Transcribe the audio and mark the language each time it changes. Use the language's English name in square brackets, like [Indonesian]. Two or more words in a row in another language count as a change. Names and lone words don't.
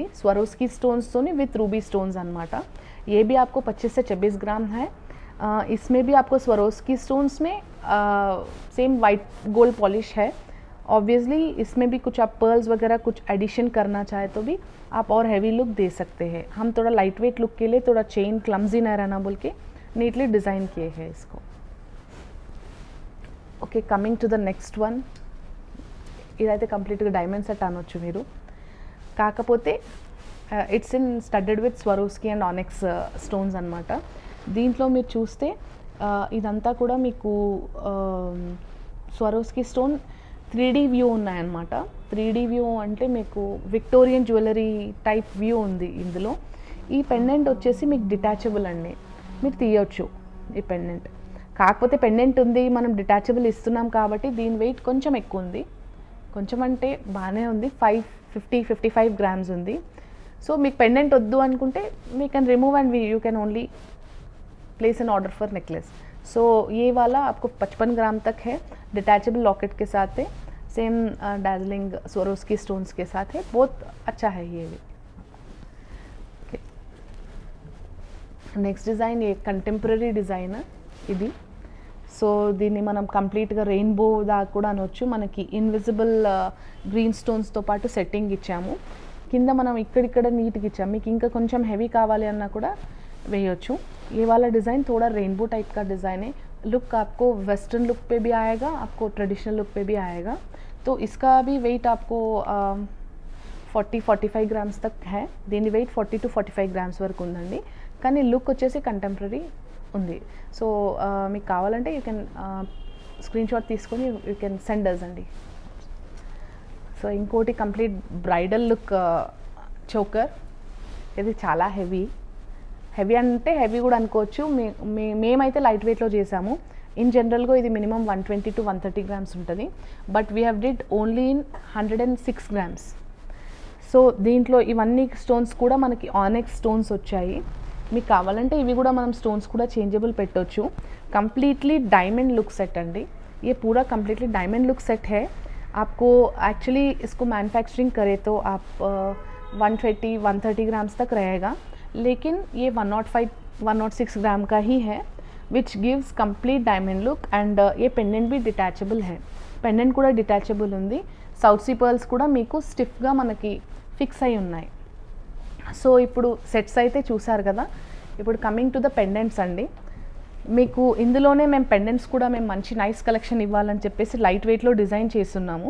[Telugu] స్వరోస్కి స్టోన్స్తోని [English] with ruby stones [Telugu] అనమాట. [Hindi] ये भी आपको 25 से 26 ग्राम है. इसमें भी आपको स्वरोस्की स्टोन्स में [English] same white gold polish [Hindi] है. ऑब्वियसली इसमें भी कुछ आप पर्ल्स वगैरह कुछ एडिशन करना चाहे तो भी आप और [English] heavy look [Hindi] दे सकते हैं. हम थोड़ा [English] light weight look [Hindi] के लिए थोड़ा चेन क्लम्जी ना रहना बोल के नीटली डिज़ाइन किए हैं इसको. [English] okay, coming to the next one. [Telugu] ఇదైతే కంప్లీట్గా [English] diamond set [Telugu] అనొచ్చు మీరు. [English] కాకపోతే it's in studded with Swarovski and annex stones అనమాట. [Telugu] దీంట్లో మీరు చూస్తే ఇదంతా కూడా మీకు [English] Swarovski stone 3D view [Telugu] ఉన్నాయన్నమాట. [English] 3D view [Telugu] అంటే మీకు [English] Victorian jewellery type view [Telugu] ఉంది ఇందులో. ఈ పెండెంట్ వచ్చేసి మీకు డిటాచబుల్ అండి, మీరు తీయొచ్చు ఈ పెండెంట్. కాకపోతే పెండెంట్ ఉంది, మనం డిటాచబుల్ ఇస్తున్నాం కాబట్టి దీని వెయిట్ కొంచెం ఎక్కువ ఉంది. కొంచెం అంటే బాగానే ఉంది, 55 గ్రామ్స్ ఉంది. సో మీకు పెండెంట్ వద్దు అనుకుంటే [English] me can remove and you can only place an order for necklace. [Hindi] सो ये वाला आपको 55 ग्राम तक है, [English] detachable locket [Hindi] के साथ है, [English] same Darjeeling Swarovski stones [Hindi] के साथ है. बहुत अच्छा है ये भी. [English] next design a contemporary design ఇది. [Telugu] సో దీన్ని మనం కంప్లీట్గా రెయిన్బో దాకా కూడా అనొచ్చు. మనకి [English] invisible green stones [Telugu] పాటు సెట్టింగ్ ఇచ్చాము. కింద మనం ఇక్కడిక్కడ నీట్గా ఇచ్చాము. మీకు ఇంకా కొంచెం హెవీ కావాలి అన్నా కూడా వేయొచ్చు. [Hindi] ये वाला डिज़ाइन थोड़ा [English] rainbow type [Hindi] का डिज़ाइन है. लुक आपको [English] western look [Hindi] पे भी आएगा, आपको [English] traditional look [Hindi] पे भी आएगा. तो इसका भी वेट आपको 40-45 ग्राम्स तक है. [Telugu] దీని వెయిట్ 40 to 45 గ్రామ్స్ వరకు ఉందండి. కానీ లుక్ వచ్చేసి కంటెంపరీ ఉంది. [English] సో [Telugu] మీకు కావాలంటే [English] you can screenshot తీసుకొని you can send us అండి. సో ఇంకోటి complete bridal look choker. [Telugu] ఇది చాలా హెవీ అంటే హెవీ కూడా అనుకోవచ్చు. మేమైతే లైట్ వెయిట్లో చేసాము. [English] in general [Telugu] ఇది మినిమం 120 to 130 గ్రామ్స్ ఉంటుంది. [English] but we have did only in 106 grams. [Telugu] సో దీంట్లో ఇవన్నీ స్టోన్స్ కూడా మనకి [English] annex stones [Telugu] వచ్చాయి. మీకు కావాలంటే ఇవి కూడా మనం స్టోన్స్ కూడా చేంజబుల్ పెట్టవచ్చు. [English] completely diamond look set అండి. [Hindi] ये पूरा [English] completely diamond look set [Hindi] है. आपको एक्चुअली इसको मैन्युफैक्चरिंग करे तो आप 120-130 ग्राम्स तक रहेगा, लेकिन ये 105-106 ग्राम का ही है, [English] which gives complete diamond look. [Hindi] एंड ये पेंडेंट भी डिटैचबल है. [Telugu] पेंडेंट కూడా డిటాచబుల్ ఉంది. [English] South Sea pearls [Telugu] కూడా మీకు స్టిఫ్గా మనకి ఫిక్స్ అయి ఉన్నాయి. సో ఇప్పుడు సెట్స్ అయితే చూసారు కదా. ఇప్పుడు [English] coming to the pendants [Telugu] అండి. మీకు ఇందులోనే మేము పెండెంట్స్ కూడా మేము మంచి [English] nice collection [Telugu] ఇవ్వాలని చెప్పేసి [English] light weight [Telugu] డిజైన్ చేస్తున్నాము.